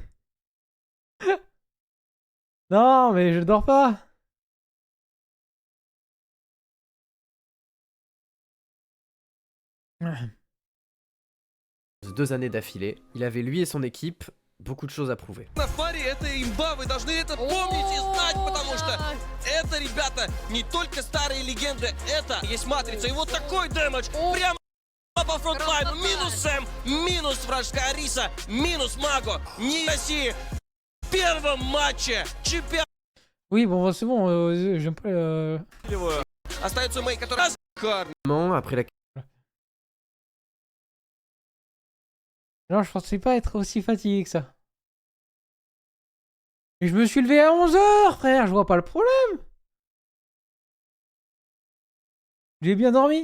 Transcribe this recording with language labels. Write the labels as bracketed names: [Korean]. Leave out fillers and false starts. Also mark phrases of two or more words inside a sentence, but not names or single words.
[French] Non, mais je dors pas. 2 années d'affilée, il avait lui et son équipe beaucoup de choses à prouver. [Russian] На фаре это имба, вы должны это помнить и знать, потому что это, ребята, не только старые легенды, это есть матрица. И вот такой дэмэдж прямо по фронтлайну. Минус Сэм, минус вражеская Ариса, минус Маго. Не России в первом матче чемпионата. [French] Oui, bon, c'est bon, j'aime pas... [Russian] Остается Мэй, который... [French] Après la Non, je pensais pas être aussi fatigué que ça. Et je me suis levé à 11h, frère, je vois pas le problème. J'ai bien dormi.